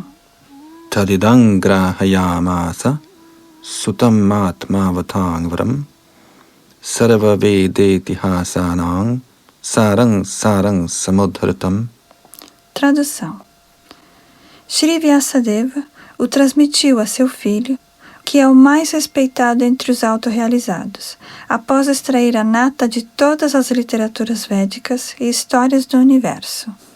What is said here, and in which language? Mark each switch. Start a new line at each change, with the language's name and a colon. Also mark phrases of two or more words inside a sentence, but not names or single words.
Sanskrit: तदिदं ग्राहयामास सुतमात्मवतां वरं सर्व वेदेतिहासानां सारं समुद्धृतम्.
Portuguese: Tradução. Shri Vyasadeva o transmitiu a seu filho, que é o mais respeitado entre os autorrealizados, após extrair a nata de todas as literaturas védicas e histórias do universo.